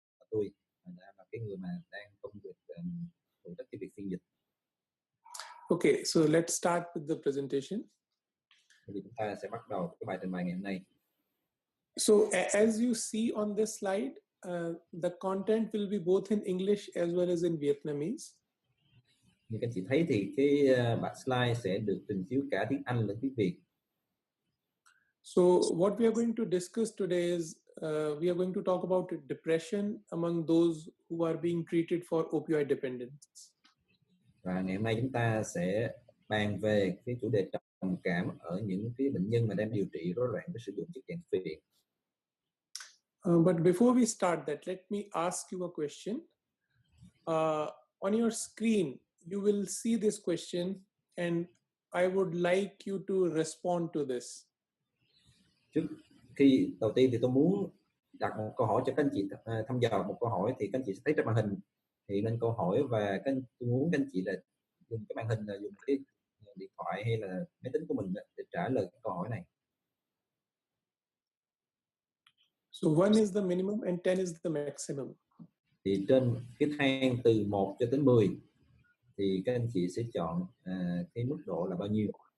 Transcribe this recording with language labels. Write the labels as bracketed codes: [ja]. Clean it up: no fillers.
[vi] tôi là cái người mà đang công việc phụ trách cái việc phiên dịch. [en] Okay, so let's start with the presentation. [vi] Thì chúng ta sẽ bắt đầu cái bài trình bày ngày hôm nay. [en] So as you see on this slide, the content will be both in English as well as in Vietnamese. [vi] Như các anh chị thấy thì cái bản slide sẽ được trình chiếu cả tiếng Anh lẫn tiếng Việt. [en] So what we are going to discuss today is we are going to talk about depression among those who are being treated for opioid dependence. [vi] Và ngày hôm nay chúng ta sẽ bàn về cái chủ đề trầm cảm ở những cái bệnh nhân mà đang điều trị rối loạn với sử dụng chất dạng phiện. [en] But before we start that, let me ask you a question. On your screen, you will see this question, and I would like you to respond to this. [vi] Trước khi đầu tiên thì tôi muốn đặt một câu hỏi cho các anh chị, thăm dò một câu hỏi thì các anh chị sẽ thấy trên màn hình hiện lên câu hỏi, và tôi muốn các anh chị là dùng cái màn hình, là dùng cái điện thoại hay là máy tính của mình để trả lời cái câu hỏi này. [en] So 1 is the minimum and 10 is the maximum. [vi] Thì trên cái thang từ 1 cho tới 10 thì các anh chị sẽ chọn cái mức độ là bao nhiêu.